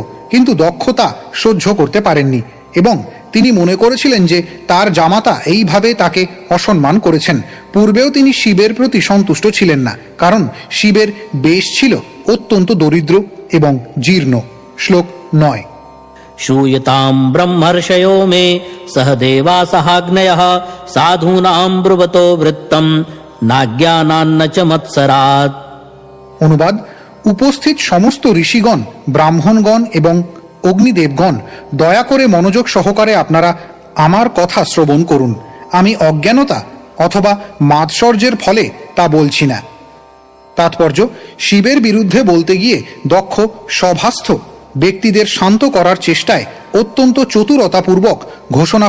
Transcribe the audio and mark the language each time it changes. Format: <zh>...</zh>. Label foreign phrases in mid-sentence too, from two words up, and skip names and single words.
<bn>কিন্তু দক্ষ তা সহ্য করতে পারেননি এবং তিনি মনে করেছিলেন যে তার জামাতা এইভাবে তাকে অসম্মান করেছেন। পূর্বেও তিনি শিবের প্রতি সন্তুষ্ট ছিলেন না, কারণ শিবের বেশ ছিল অত্যন্ত দরিদ্র এবং জীর্ণ। শ্লোক 9।</bn> <sa>श्रूयतां ब्रह्मर्षयो मे सह देवा सहाग्नयः साधूनां ब्रुवतो वृत्तं नाज्ञानान्न च मत्सरात्।</sa> <bn>অনুবাদ: উপস্থিত সমস্ত ঋষিগণ, ব্রাহ্মণগণ এবং অগ্নিদেবগণ, দয়া করে মনোযোগ সহকারে আপনারা আমার কথা শ্রবণ করুন। আমি অজ্ঞানতা অথবা মাৎসর্যের ফলে তা বলছি না। তাৎপর্য: শিবের বিরুদ্ধে বলতে গিয়ে দক্ষ সভাস্থ ব্যক্তিদের শান্ত করার চেষ্টায় অত্যন্ত চতুরতাপূর্বক ঘোষণা</bn>